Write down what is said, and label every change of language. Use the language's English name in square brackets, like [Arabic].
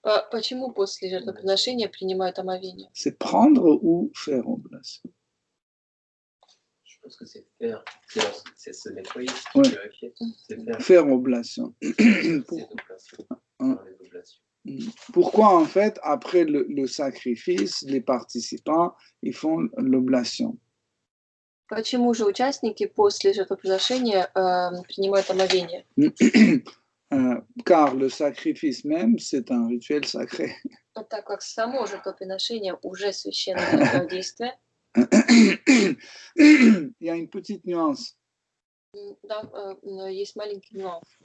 [Russian] Почему после жертвоприношения принимают омовение? [French] C'est prendre ou faire oblation? Je pense que c'est faire, c'est se nettoyer, Ouais. se purifier, c'est faire. Faire oblation. C'est oblations, faire les oblations. Pourquoi en fait après le sacrifice les participants ils font l'oblation? [Russian] Почему же участники после жертвоприношения принимают омовение? [French] Car le sacrifice même, c'est un rituel sacré. [Russian] Так как само жертвоприношение уже священное действие. [French] Il y a une petite nuance. [Russian] Да, есть маленький нюанс.